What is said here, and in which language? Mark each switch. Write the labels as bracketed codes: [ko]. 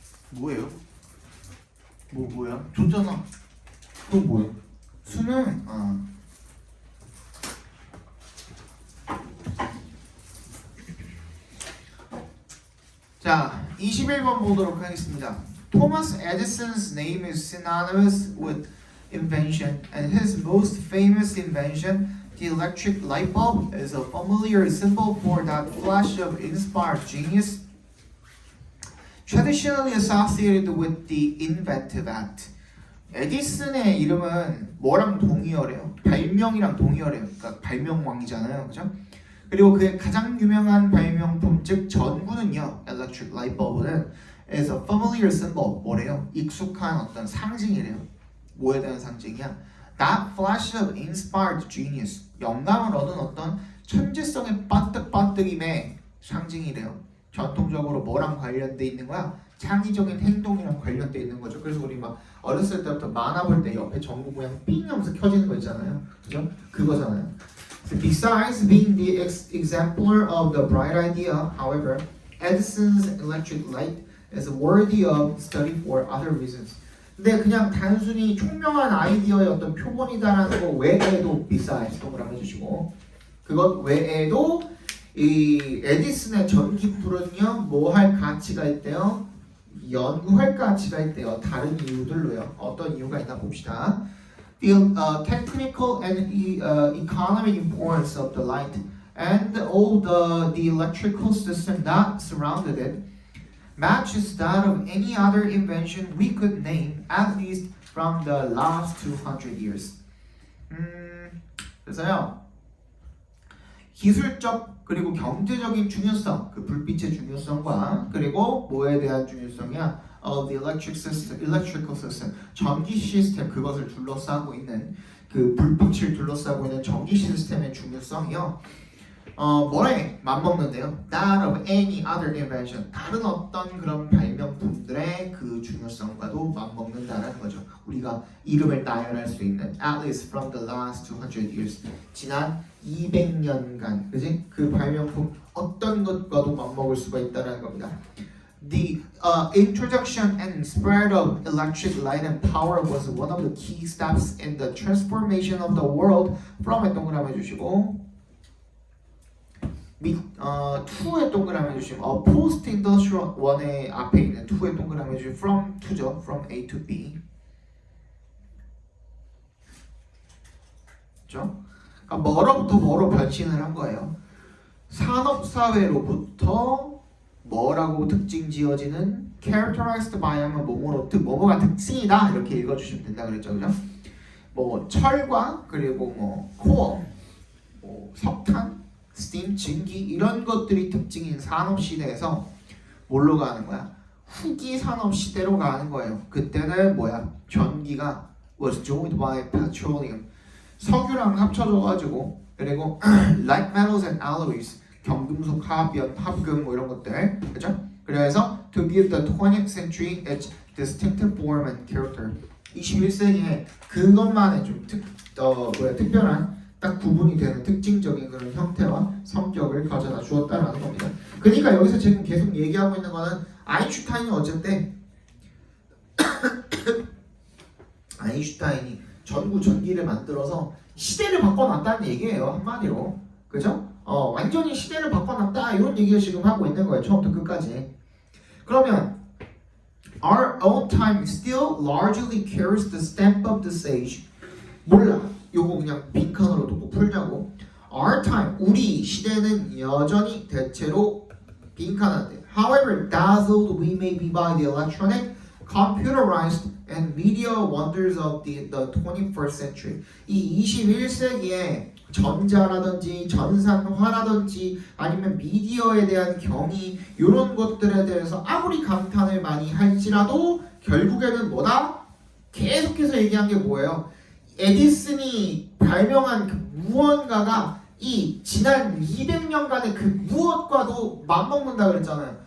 [ko] 뭐예요? 뭐야? 줬잖아. 그건 뭐야? 수능? 자, 21번 보도록 하겠습니다. [en] Thomas Edison's name is synonymous with invention, and his most famous invention, the electric light bulb, is a familiar symbol for that flash of inspired genius, traditionally associated with the inventive act. [ko] 에디슨의 이름은 뭐랑 동의어래요? 발명이랑 동의어래요. 그러니까 발명왕이잖아요, 그죠? 그리고 그의 가장 유명한 발명품 즉 전구는요, electric light bulb는 [en] is a familiar symbol. [ko] 뭐래요? 익숙한 어떤 상징이래요. 뭐에 대한 상징이야? [en] That flash of inspired genius. [ko] 영감을 얻은 어떤 천재성의 빠뜩빠뜩임의 상징이래요. 전통적으로 뭐랑 관련돼 있는 거야? 창의적인 행동이랑 관련돼 있는 거죠. 그래서 우리 막 어렸을 때부터 만화 볼 때 옆에 전구 모양 삥 하면서 켜지는 거 있잖아요. 그죠? 그거잖아요. [en] So besides being the exemplar of the bright idea, however, Edison's electric light is worthy of study for other reasons. [ko] 근데 그냥 단순히 총명한 아이디어의 어떤 표본이다라는 거 외에도 besides 동그라미 해주시고 그것 외에도 이 에디슨의 전기불은요 뭐 할 가치가 있대요? 연구할 가치가 있대요. 다른 이유들로요. 어떤 이유가 있나 봅시다. [en] The technical and economic importance of the light and all the electrical system that surrounded it matches that of any other invention we could name, at least from the last 200 years. [ko] 그래서요. 기술적 그리고 경제적인 중요성, 그 불빛의 중요성과 그리고 뭐에 대한 중요성이야? [en] The electrical system, [ko] 전기 시스템 그것을 둘러싸고 있는 그 불빛을 둘러싸고 있는 전기 시스템의 중요성이요. 뭐에 맞먹는데요? [en] That of any other invention. [ko] 다른 어떤 그런 발명품들의 그 중요성과도 맞먹는다라는 거죠. 우리가 이름을 나열할 수 있는 [en] at least from the last 200 years. [ko] 지난 200년간, 그지? 그 발명품 어떤 것과도 맞먹을 수가 있다는 겁니다. [en] The introduction and spread of electric light and power was one of the key steps in the transformation of the world from [ko] 동그라미 해주시고 to의 동그라미 해주시면 post industrial 1의 앞에 있는 to의 동그라미 해주시면 from to죠. from A to B 그렇죠? 그러니까 뭐로부터 뭐로 변신을 한 거예요. 산업사회로부터 뭐라고 특징 지어지는 [en] characterized by [ko] 하면 뭐뭐가 특징이다 이렇게 읽어주시면 된다 그랬죠, 그죠? 뭐 철과 그리고 뭐 코어, 뭐 석탄, 스팀, 증기 이런 것들이 특징인 산업 시대에서 뭘로 가는 거야? 후기 산업 시대로 가는 거예요. 그때는 뭐야? [en] 전기가 was joined by petroleum. [ko] 석유랑 합쳐져가지고 그리고 [en] like metals and alloys [ko] 경금속, 화합연, 합금 뭐 이런 것들 그죠? 그래서 [en] to give the 20th century its distinctive form and character [ko] 21세기에 그것만의 좀 특별한 딱 구분이 되는 특징적인 그런 형태와 성격을 가져다 주었다라는 겁니다. 그러니까 여기서 지금 계속 얘기하고 있는 거는 아인슈타인이 어쨌든 아인슈타인이 전기를 만들어서 시대를 바꿔놨다는 얘기예요. 한마디로 그죠? 완전히 시대를 바꿔놨다 이런 얘기를 지금 하고 있는 거예요. 처음부터 끝까지. 그러면 [en] our own time still largely carries the stamp of the sage. [ko] 몰라. 요거 그냥 빈칸으로 두고 풀자고. [en] Our time, [ko] 우리 시대는 여전히 대체로 빈칸한데. [en] However dazzled we may be by the electronic, computerized and media wonders of the 21st century. [ko] 이 21세기에 전자라든지 전산화라든지 아니면 미디어에 대한 경이 이런 것들에 대해서 아무리 감탄을 많이 할지라도 결국에는 뭐다? 계속해서 얘기한 게 뭐예요? 에디슨이 발명한 그 무언가가 이 지난 200년간의 그 무엇과도 맞먹는다 그랬잖아요.